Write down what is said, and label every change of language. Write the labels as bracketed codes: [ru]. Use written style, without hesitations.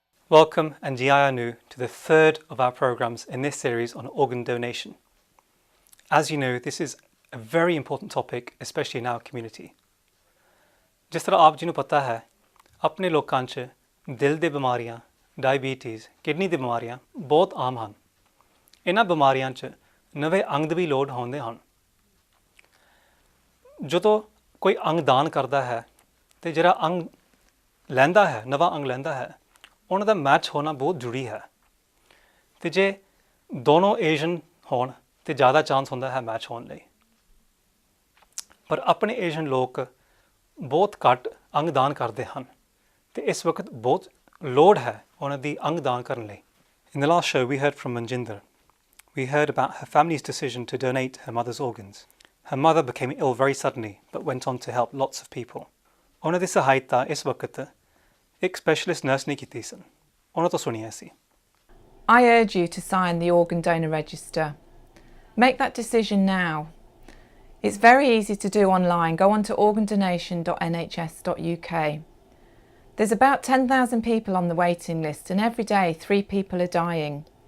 [en] Welcome and [pa] ji aaya nu [en] to the third of our programs in this series on organ donation. As you know, this is a very important topic, especially in our community. [pa] ਜਿਸ ਤਰ੍ਹਾਂ ਆਪ ਜੀ ਨੂੰ ਪਤਾ ਹੈ, ਆਪਣੇ ਲੋਕਾਂ 'ਚ ਦਿਲ ਦੀ ਬਿਮਾਰੀਆਂ, ਡਾਇਬੀਟੀਜ਼, ਕਿਡਨੀ ਦੀ ਬਿਮਾਰੀਆਂ ਬਹੁਤ ਆਮ ਹਨ। ਇਹਨਾਂ ਬਿਮਾਰੀਆਂ 'ਚ ਨਵੇਂ ਅੰਗ ਦੀ ਵੀ ਲੋੜ ਹੁੰਦੇ ਹਨ। ਜਦੋਂ ਕੋਈ ਅੰਗ ਦਾਨ ਕਰਦਾ ਹੈ ਤੇ ਜਿਹੜਾ ਅੰਗ ਲੈਂਦਾ ਹੈ, ਨਵਾਂ ਅੰਗ ਲੈਂਦਾ ਹੈ, ਉਹਨਾਂ ਦਾ ਮੈਚ ਹੋਣਾ ਬਹੁਤ ਜ਼ਰੂਰੀ ਹੈ। ਤੇ ਜੇ ਦੋਨੋਂ ਏਸ਼ੀਅਨ ਹੋਣ ਤੇ ਜ਼ਿਆਦਾ ਚਾਂਸ ਹੁੰਦਾ ਹੈ ਮੈਚ ਹੋਣ ਲਈ। ਪਰ ਆਪਣੇ ਏਸ਼ੀਅਨ ਲੋਕ ਬਹੁਤ ਘੱਟ ਅੰਗ ਦਾਨ ਕਰਦੇ ਹਨ ਤੇ ਇਸ ਵਕਤ ਬਹੁਤ ਲੋੜ ਹੈ ਉਹਨਾਂ ਦੀ ਅੰਗ ਦਾਨ ਕਰਨ ਲਈ। [en] In the last show we heard from Manjinder. We heard about her family's decision to donate her mother's organs. Her mother became ill very suddenly but went on to help lots of people. [pa] ਉਹਨਾਂ ਦੀ ਸਹਾਇਤਾ ਇਸ ਵਕਤ ਇੱਕ specialist nurse ਨੇ ਕੀਤੀ ਸਨ। ਉਹਨਾਂ ਤੋਂ ਸੁਣੀਏ ਅਸੀਂ। [en] I urge you to sign the organ donor register. Make that decision now. It's very easy to do online. Go on to organdonation.nhs.uk. There's about 10,000 people on the waiting list and every day 3 people are dying.